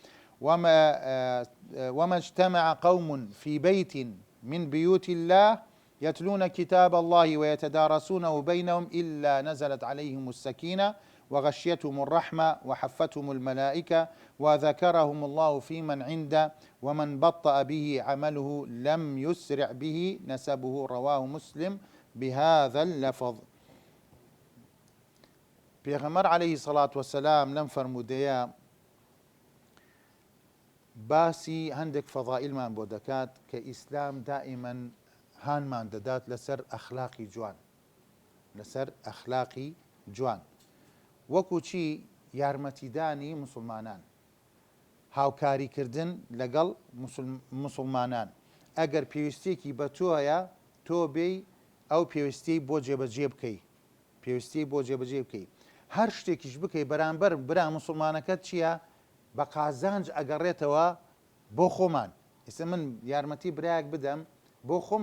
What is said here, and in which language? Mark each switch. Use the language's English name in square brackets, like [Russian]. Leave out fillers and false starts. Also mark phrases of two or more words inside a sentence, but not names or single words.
[Arabic] وما اجتمع قوم في بيت من بيوت الله يتلون كتاب الله ويتدارسونه بينهم إلا نزلت عليهم السكينة وغشيتهم الرحمة وحفتهم الملائكة وذكرهم الله في من عنده ومن بطأ به عمله لم يسرع به نسبه رواه مسلم بهذا اللفظ. [Central Kurdish] پێغەمبەر [Arabic] عليه الصلاة والسلام [Central Kurdish] لەم فەرمودەیە باسی هەندێک فەضائیلمان بۆ دەکات کە ئیسلام دائیمەن هانمان دەدات لەسەر ئەخلاقی جوان وەکو چی یارمەتیدانی مسلمانان هاوکاریکردن لەگەڵ مسلمانان ئەگەر پێویستێکی بە تۆیە تۆ بێی ئەو پێویستی بۆ جێبەجێ بکەی هەر شتێکیش بکەی بەرامبەر برا مسلمانەکەت چییە بە قازانج ئەگەڕێتەوە بۆ خۆمان ئێستا من یارمەتی برایەک بدەم بۆ